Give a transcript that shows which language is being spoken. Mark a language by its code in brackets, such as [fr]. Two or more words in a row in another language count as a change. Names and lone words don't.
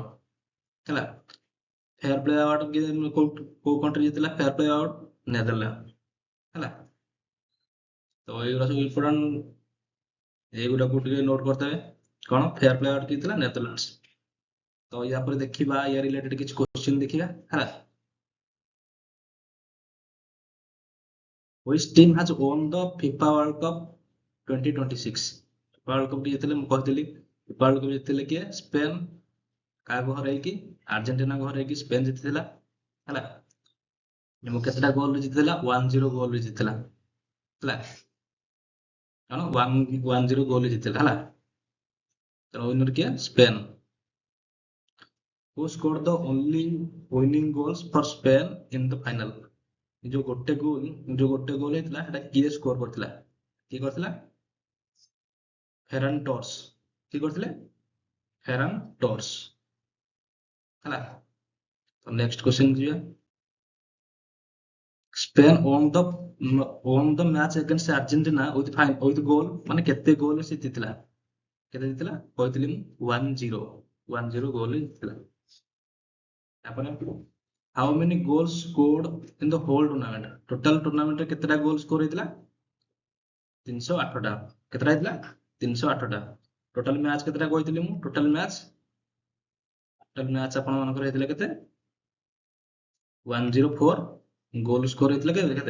[or] ହେଲା, ଫେୟାର ପ୍ଲେ ଆୱାର୍ଡ କିଏ କୋଉ କଣ୍ଟ୍ରି ଜିତିଲା? ଫେୟାର ପ୍ଲେ ଆୱାର୍ଡ ନେଦରଲ୍ୟାଣ୍ଡ। ହେଲା, ତ ଏଇଗୁରା ସବୁ ଇମ୍ପୋର୍ଟାଣ୍ଟ, ଏଇଗୁଡାକୁ ଟିକେ ନୋଟ କରିଦେବେ। କଣ ଫେୟାର ପ୍ଲେ ଆୱାର୍ଡ କିଏ ଥିଲା? ନେଦରଲ୍ୟାଣ୍ଡସ। ତ ୟା ପରେ ଦେଖିବା, ୟା ରିଲେଟେଡ କିଛି କ୍ୱେଶ୍ଚିନ୍ ଦେଖିବା। ହେଲା, [en] which team has won the FIFA World Cup 2026? [or] ୱାର୍ଲଡ କପ୍ ଜିତିଲେ, ମୁଁ କହିଥିଲି ୱାର୍ଲଡ କପ୍ ଜିତିଲେ କିଏ? ସ୍ପେନ୍। କାହାକୁ ହରେଇକି? ଆର୍ଜେଣ୍ଟିନାକୁ ହରେଇକି ସ୍ପେନ୍ ଜିତିଥିଲା। ହେଲା, ମୁଁ କେତେଟା ଗୋଲରେ ଜିତିଥିଲା? 1-0 ଗୋଲରେ ଜିତିଥିଲା। ହେଲା, କଣ 1-0 ଗୋଲରେ ଜିତିଥିଲା। ହେଲା, ତ ୱିନର କିଏ? ସ୍ପେନ୍। [en] Who scored the only winning goals for Spain in the final? [or] ଯୋଉ ଗୋଟେ ଗୋଲ ହେଇଥିଲା, ସେଟା କିଏ ସ୍କୋର କରିଥିଲା? କିଏ କରିଥିଲା? ଫେରାନ୍ ଟର୍ସ। କିଏ କରିଥିଲେ? ଫେରାନ୍ ଟର୍ସ। ହେଲା, ତ [en] next question [or] ଯିବା। [en] ସ୍ପେନ୍ won the match against Argentina with goal, [or] ମାନେ କେତେ ଗୋଲ ସେ ଜିତିଥିଲା? କେତେ ଜିତିଥିଲା? କହିଥିଲି ମୁଁ 1-0। 1-0 ଗୋଲ ଜିତିଥିଲା। [en] ତାପରେ how many goals scored in the whole tournament? total tournamentରେ [or] କେତେଟା ଗୋଲ ସ୍କୋର ହେଇଥିଲା? 308ଟା। କେତେଟା ହେଇଥିଲା? 308ଟା। [en] total match [or] କେତେଟା କହିଥିଲି ମୁଁ? [en] total match [or] ଆପଣ ମାନଙ୍କର ହେଇଥିଲା କେତେ? 104। ଗୋଲ ସ୍କୋର ହେଇଥିଲା କେତେ?